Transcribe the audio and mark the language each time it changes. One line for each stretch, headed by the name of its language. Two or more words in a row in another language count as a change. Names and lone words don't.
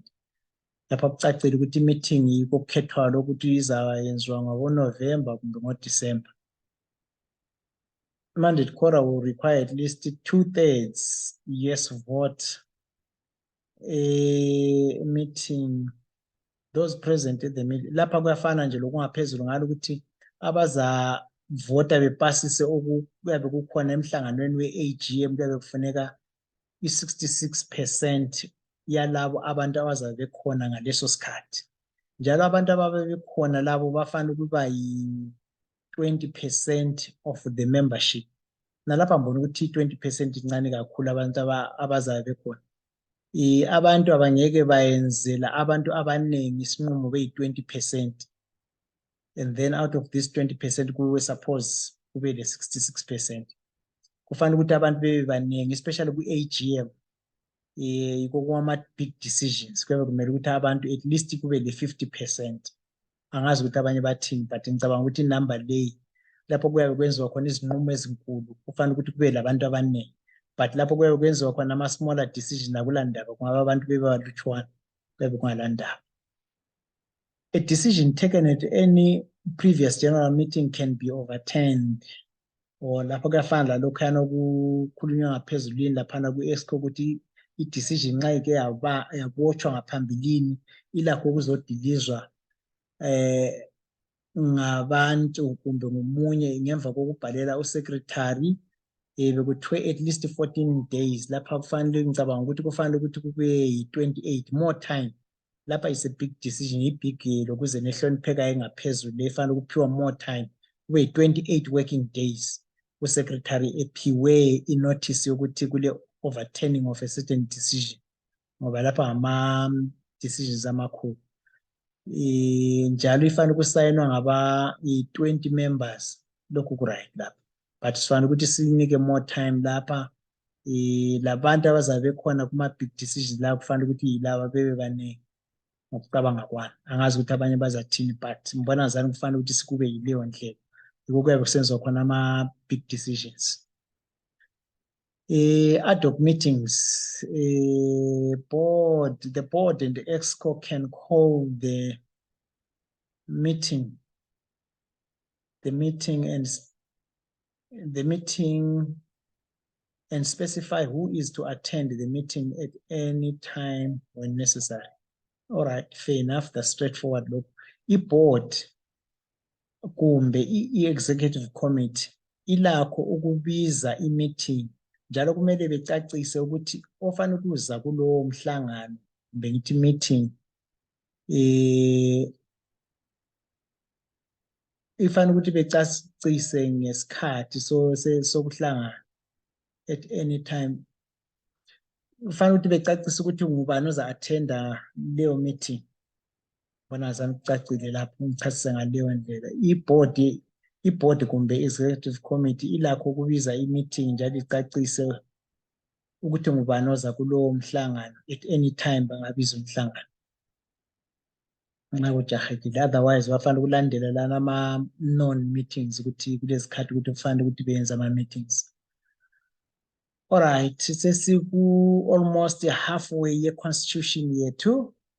North Ndebele: Lapha kucacile ukuthi meeting ikukhethwa lokuthi izayenziwa ngoNovember kumbe ngoDecember.
English: Mandate quorum will require at least 2/3 yes vote. Meeting, those present at the meeting.
North Ndebele: Lapha kuyafana nje lokungaphezulu ngalo ukuthi abazavota bepasise okuyabe kukhona emhlanganweni we-AGM kuyabe kufuneka i-66% yalabo abantu abazabe bekhona ngaleso sikhathi. Njalo abantu ababe bekhona labo bafanele ukuba yi-20%
English: of the membership.
North Ndebele: Nalapha mbona ukuthi 20% incane kakhulu abantu abazabe bekhona. Abantu abangeke bayenzela abantu abaningi isinqumo beyi-20%.
English: And then out of this 20%
North Ndebele: kuwe suppose kube le 66%. Kufanele ukuthi abantu bebe baningi, especially ku-AGM. Kuma
English: big decisions
North Ndebele: kuyabe kumele ukuthi abantu
English: at least
North Ndebele: kube le 50%. Angazi ukuthi abanye bathini, but ngicabanga ukuthi inumber leyi lapho kuyabe kwenziwa khona izinqumo ezinkulu kufanele ukuthi kube labantu abaningi. But lapho kuyabe kwenziwa khona ama-
English: smaller decision
North Ndebele: akulandaba ngoba abantu bebalutshwana kuyabe kungalandaba.
English: A decision taken at any previous general meeting can be overturned.
North Ndebele: Or lapho kuyafana lalokhana okukhulunywa ngaphezulwini laphana ku-ESCO ukuthi i-decision nxa ike yabotshwa ngaphambilini ilakho ukuzodilizwa ngabantu kumbe ngomunye ngemva kokubhalela usecretary. Bekuthiwe
English: at least 14 days.
North Ndebele: Lapha kufanele ngicabanga ukuthi kufanele ukuthi kube yi-28
English: more time.
North Ndebele: Lapha
English: is a big decision,
North Ndebele: i-big lokuze nehlonipheka engaphezulu efanele ukuphiwa
English: more time.
North Ndebele: Kube yi-28
English: working days.
North Ndebele: Usecretary ephiwe inotice yokuthi kule
English: overturning of a certain decision.
North Ndebele: Ngoba lapha ngama-decisions amakhulu. Njalo ifanele ukusayinwa ngaba-20 members. Lokhu ku-right lapha. But sifanele ukuthi sinike
English: more time
North Ndebele: lapha. Labantu abazabe bekhona kuma-
English: big decisions
North Ndebele: la kufanele ukuthi yilaba bebe baningi ngokucabanga kwami. Angazi ukuthi abanye bazathini, but mbona zani kufanele ukuthi sikube yileyo ndlela. Yikho kuyabe kusenziwa khona ama-
English: big decisions. Ad hoc meetings, the board and the EXCO can call the meeting and specify who is to attend the meeting at any time when necessary. All right, fair enough, that's straightforward.
North Ndebele: Look, i-board kumbe i-
English: executive committee
North Ndebele: ilakho ukubiza i-meeting, njalo kumele becacise ukuthi ofanele ukuza kulowo mhlangano kumbe ngithi meeting ifanele ukuthi becacise ngesikhathi sokuhlangana
English: at any time.
North Ndebele: Kufanele ukuthi becacise ukuthi ngubani oza attenda leyo meeting. Bona zami kucacile lapho ngichasise ngaleyo ndlela. I-board kumbe
English: executive committee
North Ndebele: ilakho ukubiza i-meeting njalo icacise ukuthi ngubani oza kulowo mhlangano
English: at any time
North Ndebele: bangabiza umhlangano. Nxa kujahekile, otherwise bafanele ukulandela lana ama-
English: non meetings
North Ndebele: ukuthi kulezikhathi ukuthi kufanele ukuthi benze ama-meetings. Alright, sesiku
English: almost halfway
North Ndebele: ye-constitution yethu.